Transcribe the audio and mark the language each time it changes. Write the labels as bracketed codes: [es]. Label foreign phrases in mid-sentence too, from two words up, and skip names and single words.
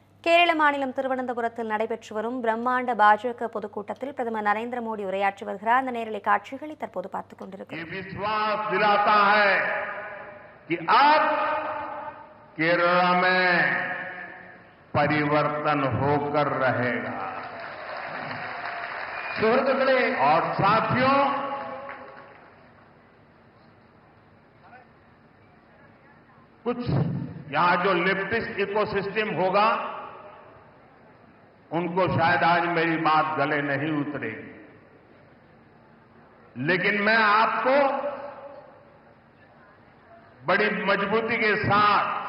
[ta] கேரள மாநிலம் திருவனந்தபுரத்தில் நடைபெற்று வரும் பிரம்மாண்ட பாஜக பொதுக்கூட்டத்தில் பிரதமர் நரேந்திர மோடி உரையாற்றி வருகிறார். அந்த நேரலை காட்சிகளை தற்போது பார்த்துக் கொண்டிருக்கிறோம். [hi] केरला में परिवर्तन होकर रहेगा। सुहृदुक्കളെ और साथियों, कुछ यहां जो [en] leftist ecosystem [hi] होगा उनको शायद आज मेरी बात गले नहीं उतरेगी, लेकिन मैं आपको बड़ी मजबूती के साथ,